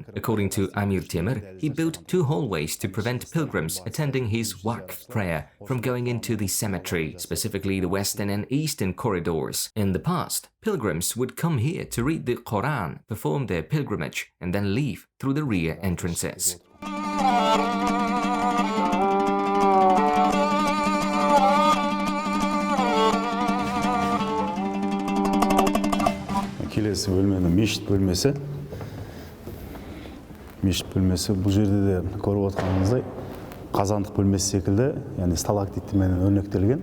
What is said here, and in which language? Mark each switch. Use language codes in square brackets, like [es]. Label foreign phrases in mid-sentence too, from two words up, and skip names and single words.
[en] According to Amir Temir, he built 2 hallways to prevent pilgrims attending his waqf prayer from going into the cemetery, specifically the western and eastern corridors. In the past, pilgrims would come here to read the Quran, perform their pilgrimage, and then leave through the rear entrances. [kk] Келесі бөлмені мешіт бөлмесі. Мешіт бөлмесі бұл жерде де көріп отырғаныңыздай қазандық бөлмесі секілді, яғни сталактиттермен өрнектелген.